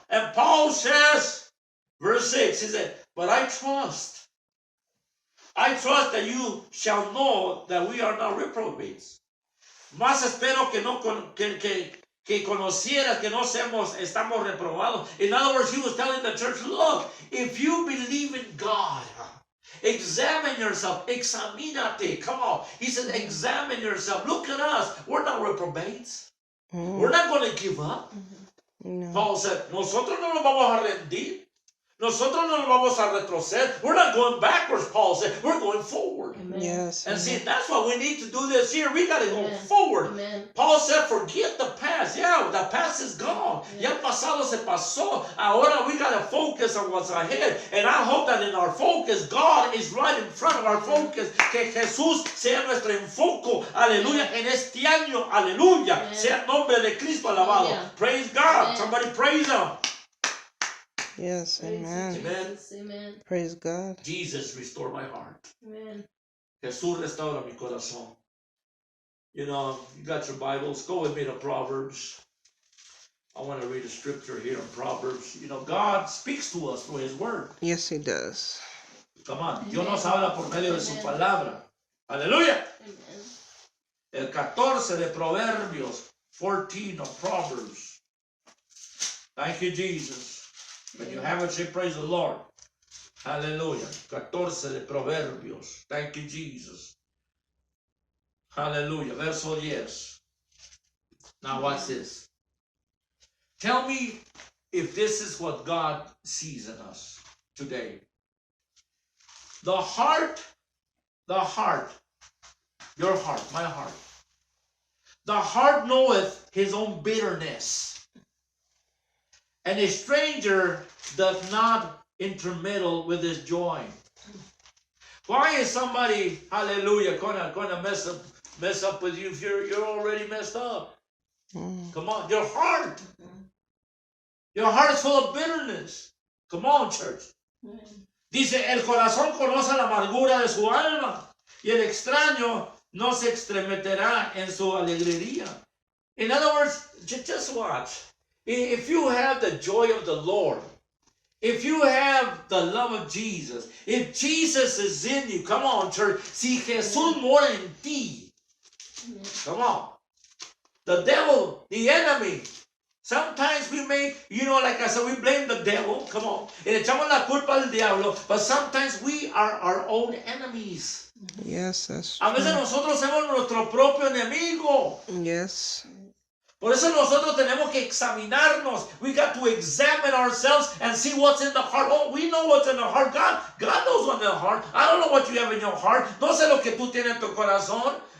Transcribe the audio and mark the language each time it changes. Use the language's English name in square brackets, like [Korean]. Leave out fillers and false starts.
[English] And Paul says, verse 6, he said, but I trust that you shall know that we are not reprobates. [Spanish] Más espero que no que conocieras que no estamos reprobados. [English] In other words, he was telling the church, look, if you believe in God, examine yourself, [Spanish] examínate. [English] Come on. He said, examine yourself. Look at us. We're not reprobates. We're not going to give up. No. Paul said, [Spanish] nosotros no nos vamos a rendir. Nosotros no nos vamos a retroceder. [English] We're not going backwards, Paul said. We're going forward. Amen. Yes. And see, that's what we need to do this year. We got to go Amen. forward. Amen. Paul said, forget the past. Yeah, the past is gone. [Spanish] Ya el pasado se pasó. Ahora [English] we got to focus on what's ahead. And I hope that in our focus, God is right in front of our focus. [Spanish] Que Jesús sea nuestro enfoque. Aleluya. En este año, aleluya. [English] Amen. [Spanish] Sea el nombre de Cristo alabado. Aleluya. [English] Praise God. Amen. Somebody praise Him. Yes, Praise amen. you, Jesus. Amen. Praise God. Jesus, restore my heart. Amen. [Spanish] Jesús, restaura mi corazón. [English] You know, you got your Bibles. Go with me to Proverbs. I want to read a scripture here in Proverbs. You know, God speaks to us through His Word. Yes, he does. Come on. [Spanish] Dios nos habla por medio de su palabra. Aleluya. [English] Amen. [Spanish] El 14 de Proverbios. [English] 14 of Proverbs. Thank you, Jesus. When you have it, say praise the Lord. Hallelujah. [Spanish] 14 de Proverbios. [English] Thank you, Jesus. Hallelujah. [Spanish] Verso 10. [English] Now watch this. Tell me if this is what God sees in us today. The heart, your heart, my heart. The heart knoweth his own bitterness. And a stranger does not intermeddle with his joy. Why is somebody, hallelujah, gonna mess up with you if you're already messed up? Come on, your heart. Your heart is full of bitterness. Come on, church. [Spanish] Dice, el corazón conoce la amargura de su alma y el extraño no se estremecerá en su alegría. [English] In other words, just watch. If you have the joy of the Lord, if you have the love of Jesus, if Jesus is in you, come on, church. [Spanish] Si Jesús mora en ti, [English] come on. The devil, the enemy. Sometimes we may, like I said, we blame the devil. Come on. [Spanish] Y le echamos la culpa al diablo. [English] But sometimes we are our own enemies. Yes, that's [Spanish] A veces [English] true. [Spanish] nosotros somos nuestro propio enemigo. [English] Yes. [Spanish] Por eso nosotros tenemos que examinarnos. [English] We got to examine ourselves and see what's in the heart. Oh, we know what's in the heart. God knows what's in the heart. I don't know what you have in your heart. [Spanish] No sé lo que tú tienes en tu corazón.